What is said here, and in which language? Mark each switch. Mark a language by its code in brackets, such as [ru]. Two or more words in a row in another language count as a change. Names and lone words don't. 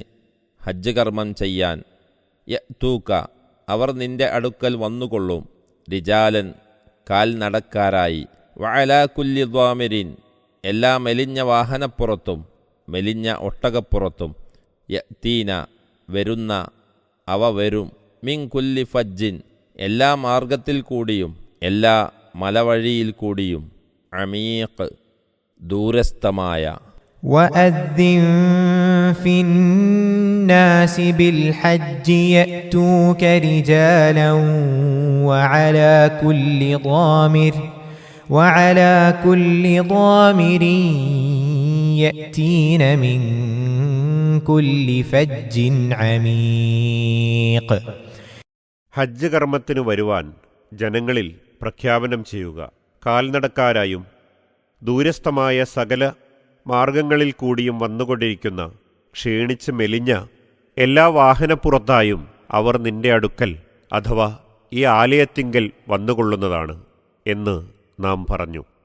[ml] ഹജ്ജ് കർമ്മം ചെയ്യാൻ, യഅ്തൂക, അവർ നിന്റെ അടുക്കൽ വന്നുകൊള്ളും, റിജാലൻ, കാൽനടക്കാരായി, [ar] وعلى كل ضامر, [ml] എല്ലാ മെലിഞ്ഞ വാഹനപ്പുറത്തും മെലിഞ്ഞ ഒട്ടകപ്പുറത്തും, യഅ്തീന, വരുന്ന, അവ വരും, [ar] من كل فج, [ml] എല്ലാ മാർഗത്തിൽ കൂടിയും എല്ലാ മലവഴിയിൽ കൂടിയും, അമീഖ്, ദൂരസ്ഥമായ. [ar] وأذن في الناس بالحج يأتوك رجالا وعلى كل ضامر يأتين من كل فج عميق. [ml] ഹജ്ജ് കർമ്മത്തിനു വരുവാൻ ജനങ്ങളിൽ പ്രഖ്യാപനം ചെയ്യുക. കാൽനടക്കാരായും ദൂരസ്ഥമായ സകല മാർഗങ്ങളിൽ കൂടിയും വന്നുകൊണ്ടിരിക്കുന്ന ക്ഷീണിച്ച് മെലിഞ്ഞ എല്ലാ വാഹനപ്പുറത്തായും അവർ നിന്റെ അടുക്കൽ അഥവാ ഈ ആലയത്തിങ്കൽ വന്നുകൊള്ളുന്നതാണ് എന്ന് നാം പറഞ്ഞു.